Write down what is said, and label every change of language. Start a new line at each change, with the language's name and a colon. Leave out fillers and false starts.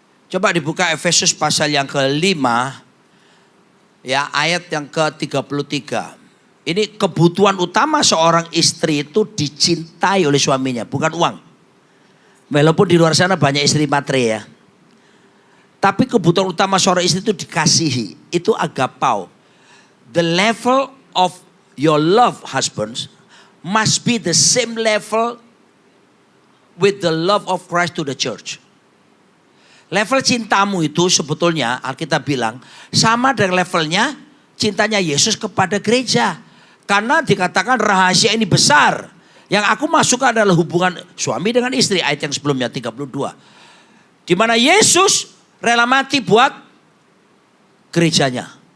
Indonesian: Coba dibuka Efesus pasal yang ke-5, ya ayat yang ke-33. Ini kebutuhan utama seorang istri itu dicintai oleh suaminya, bukan uang. Walaupun di luar sana banyak istri matre ya. Tapi kebutuhan utama seorang istri itu dikasihi, itu agapau.
English: The level of your love, husbands, must be the same level with the love of Christ to the church.
Indonesian: Level cintamu itu sebetulnya Alkitab bilang sama dengan levelnya cintanya Yesus kepada gereja. Karena dikatakan rahasia ini besar. Yang aku masuk adalah hubungan suami dengan istri. Ayat yang sebelumnya 32. Di mana Yesus rela mati buat gerejanya.